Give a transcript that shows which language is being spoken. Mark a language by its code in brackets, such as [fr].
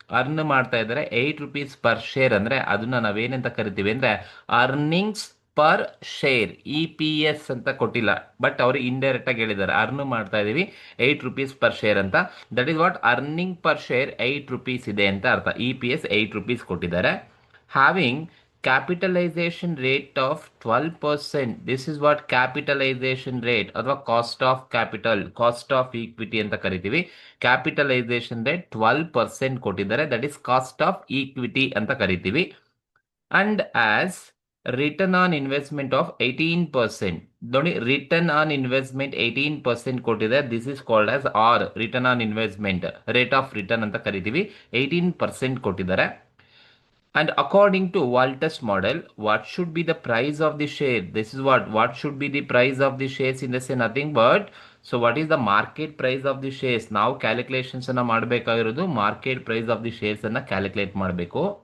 [kn] Earn ಮಾಡ್ತಾ ಇದ್ದಾರೆ 8 rupees per share ಅಂದ್ರೆ ಅದನ್ನ ನಾವೇನಂತ ಕರಿತೀವಿ ಅಂದ್ರೆ earnings per share. E P S ಅಂತ ಕೊಟ್ಟಿಲ್ಲ, ಬಟ್ ಅವರು ಇಂಡೈರೆಕ್ಟ್ ಆಗಿ ಹೇಳಿದ್ದಾರೆ ಅರ್ನ್ ಮಾಡ್ತಾ ಇದೀವಿ 8 ರುಪೀಸ್ ಪರ್ ಶೇರ್ ಅಂತ. [en] that is what earning per share 8 rupees [kn] ಇದೆ ಅಂತ ಅರ್ಥ. ಇ ಪಿ ಎಸ್ 8 ರುಪೀಸ್ ಕೊಟ್ಟಿದ್ದಾರೆ. [en] Having capitalization rate of 12%. This is what capitalization rate [kn] ಅಥವಾ [en] cost of capital, cost of equity [kn] ಅಂತ ಕರಿತೀವಿ. [en] capitalisation rate 12% [kn] ಕೊಟ್ಟಿದ್ದಾರೆ, [en] that is cost of equity [kn] ಅಂತ ಕರಿತೀವಿ. [en] And as return on investment of 18%. [kn] ನೋಡಿ, [en] return on investment 18% [kn] ಕೊಟ್ಟಿದೆ. [en] this is called as R return on investment, rate of return [kn] ಅಂತ ಕರಿತೀವಿ. 18% ಕೊಟ್ಟಿದ್ದಾರೆ. [en] And according to Walters model, what should be the price of the share? This is what should be the price of the shares in the say nothing but, so what is the market price of the shares? [kn] ನಾವು calculations ಅನ್ನ ಮಾಡಬೇಕಾಗಿರೋದು [en] market price of the shares [kn] ಅನ್ನ calculate ಮಾಡಬೇಕು.